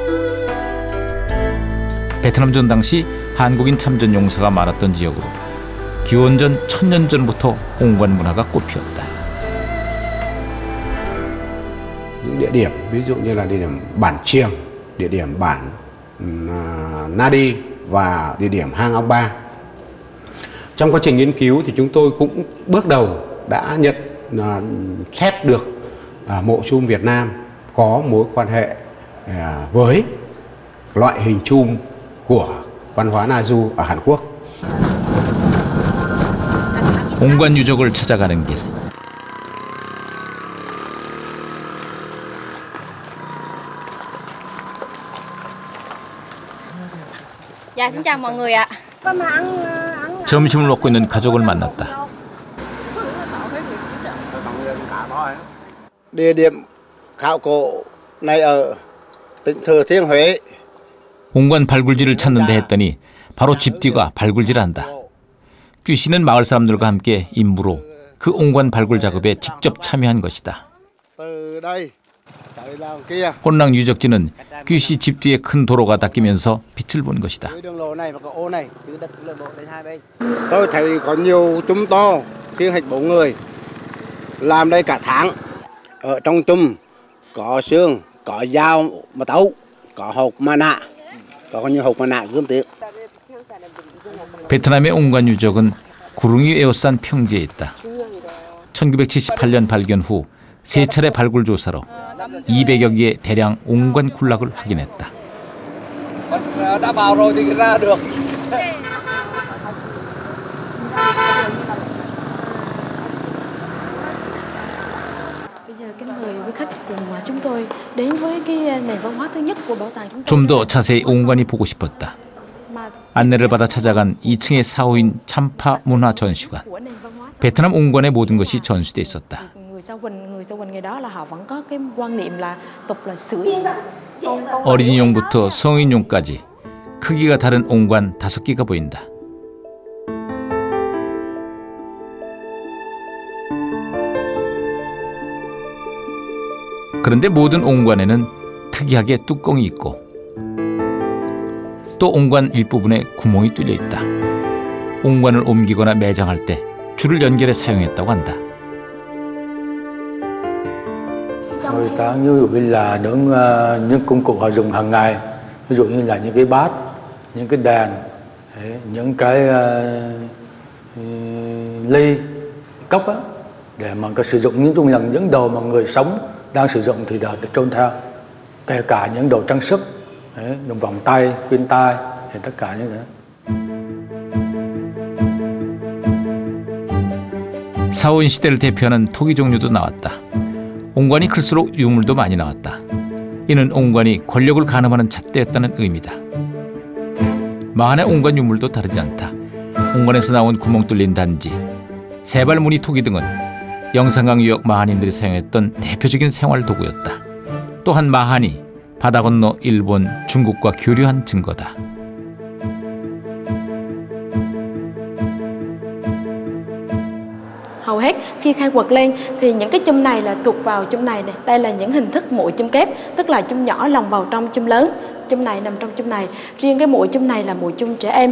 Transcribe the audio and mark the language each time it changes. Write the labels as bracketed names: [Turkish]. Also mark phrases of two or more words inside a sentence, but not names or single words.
[Korean] 베트남전 당시 한국인 참전 용사가 많았던 지역으로 기원전 1000년 전부터 옹관 문화가 꽃피었다. [Vietnamese] Những địa điểm ví dụ như là địa điểm bản Chiềng, địa điểm bản Nadi và địa điểm hang Ong Ba. Trong quá trình nghiên cứu thì chúng tôi cũng bước đầu đã nhận xét được mộ chum Việt Nam có mối quan hệ với loại hình chum của văn hóa Na Du ở Hàn Quốc. [Korean] 옹관 유적을 찾아가는 길. [Vietnamese] Dạ xin chào mọi người ạ. [Korean] 점심을 먹고 있는 가족을 만났다. [Vietnamese] Địa điểm khảo cổ này ở tỉnh Thừa Thiên Huế. [Korean] 옹관 발굴지를 찾는데 했더니 바로 집 뒤가 발굴지란다. 규 씨는 마을 사람들과 함께 임무로 그 옹관 발굴 작업에 직접 참여한 것이다. 혼랑 유적지는 규 씨 집 뒤에 큰 도로가 닦이면서 빛을 본 것이다. [Vietnamese] Tôi thấy có nhiều chum to, khiêng hết 4 người, làm đây cả tháng. Ở trong chum có xương, có dao mà tấu, có hộp mặt nạ, có nhiều hộp mặt nạ gươm tiếng. [Korean] 베트남의 옹관 유적은 구릉이 에워싼 평지에 있다. 1978년 발견 후 3차례 발굴 조사로 200여 개의 대량 옹관 군락을 확인했다. [Vietnamese] Đã vào rồi thì ra được. Bây giờ kính mời quý khách cùng chúng tôi đến với cái nền văn hóa thứ nhất của bảo tàng chúng tôi. [Korean] 좀 더 자세히 옹관이 보고 싶었다. 안내를 받아 찾아간 2층의 사호인 참파 문화 전시관. 베트남 옹관의 모든 것이 전시돼 있었다. [Vietnamese] Người Sao Huỳnh ngày đó là họ vẫn có cái quan niệm là tục là sưởi. [Korean] 어린이용부터 성인용까지 크기가 다른 옹관 5개가 보인다. 그런데 모든 옹관에는 특이하게 뚜껑이 있고 또 옹관 윗부분에 구멍이 뚫려 있다. 옹관을 옮기거나 매장할 때 줄을 연결해 사용했다고 한다. [Vietnamese] Người ta như là những công cụ họ dùng hàng ngày, ví dụ như là những cái bát, những cái đèn, những cái ly, cốc á, để mà có sử dụng những đồ mà người sống đang sử dụng thì được trôn theo, kể cả những đồ trang sức, những vòng tay, khuyên tai, thì tất cả những cái. [Korean] 사호인 시대를 대표하는 토기 종류도 나왔다. 옹관이 클수록 유물도 많이 나왔다. 이는 옹관이 권력을 가늠하는 잣대였다는 의미다. 마한의 옹관 유물도 다르지 않다. 옹관에서 나온 구멍 뚫린 단지, 세발 무늬 토기 등은 영산강 유역 마한인들이 사용했던 대표적인 생활 도구였다. 또한 마한이 바다 건너 일본, 중국과 교류한 증거다. [Vietnamese] Hầu hết khi khai quật lên thì những cái chum này là thuộc vào chum này này. Đây là những hình thức mũi chum kép, tức là chum nhỏ lồng vào trong chum lớn. Chum này nằm trong chum này. Riêng cái mũi chum này là mũi chum trẻ em.